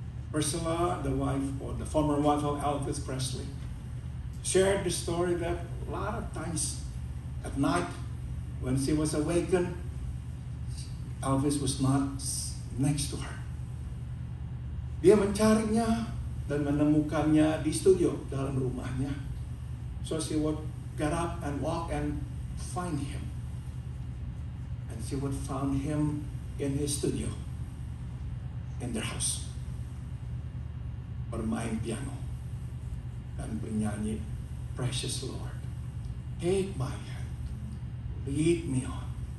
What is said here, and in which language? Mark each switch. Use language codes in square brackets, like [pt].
[en] Priscilla, the wife or the former wife of Elvis Presley, shared the story that a lot of times at night when she was awakened, Elvis was not next to her. [id] Dia mencarinya dan menemukannya di studio dalam rumahnya. [en] So she would get up and walk and find him. And she would find him in his studio, in their house, [id] bermain piano dan bernyanyi, [en] Precious Lord, take my hand, lead me on.